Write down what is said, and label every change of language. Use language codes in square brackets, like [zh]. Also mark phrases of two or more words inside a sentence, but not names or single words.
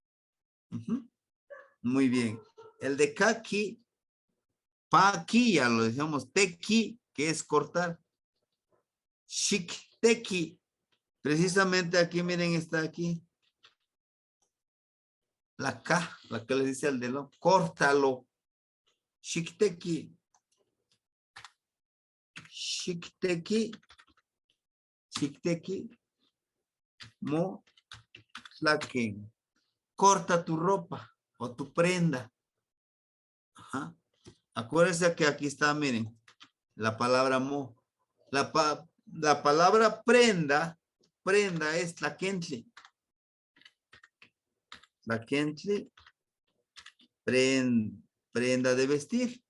[es] Muy bien. El de kaki, paki, ya lo decíamos, teki, que es cortar. Shikteki, precisamente aquí, miren, está aquí. La K, la que le dice al dedo, córtalo. [nah] Shikteki. Shikteki. Shikteki. Mo tlaken. [es] Corta tu ropa o tu prenda. Ajá. Acuérdense que aquí está, miren, la palabra mo. La palabra prenda es tlakentli. Tlakentli, prenda de vestir.